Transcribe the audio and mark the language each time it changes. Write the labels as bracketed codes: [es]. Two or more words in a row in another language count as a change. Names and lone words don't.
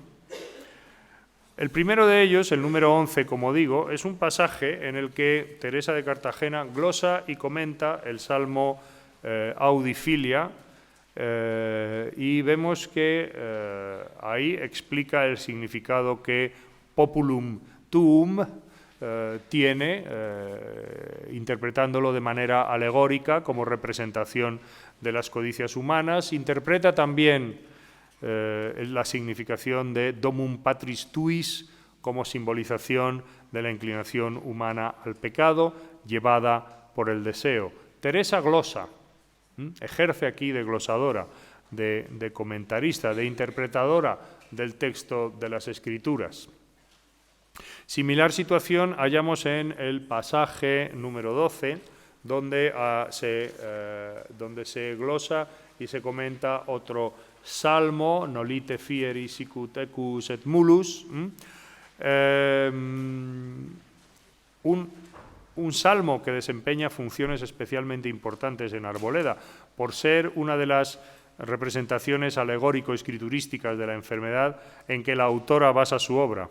[es] El primero de ellos, el número 11, como digo, es un pasaje en el que Teresa de Cartagena glosa y comenta el Salmo Audifilia, y vemos que ahí explica el significado que [la] populum tuum [es] tiene, interpretándolo de manera alegórica como representación de las codicias humanas. Interpreta también la significación de [la] domum patris tuis [es] como simbolización de la inclinación humana al pecado llevada por el deseo. Teresa glosa, ejerce aquí de glosadora, de comentarista, de interpretadora del texto de las Escrituras. Similar situación hallamos en el pasaje número 12, donde se glosa y se comenta otro salmo, [la] nolite fieri sicut ecus et mulus, [es] un salmo que desempeña funciones especialmente importantes en Arboleda, por ser una de las representaciones alegórico-escriturísticas de la enfermedad en que la autora basa su obra.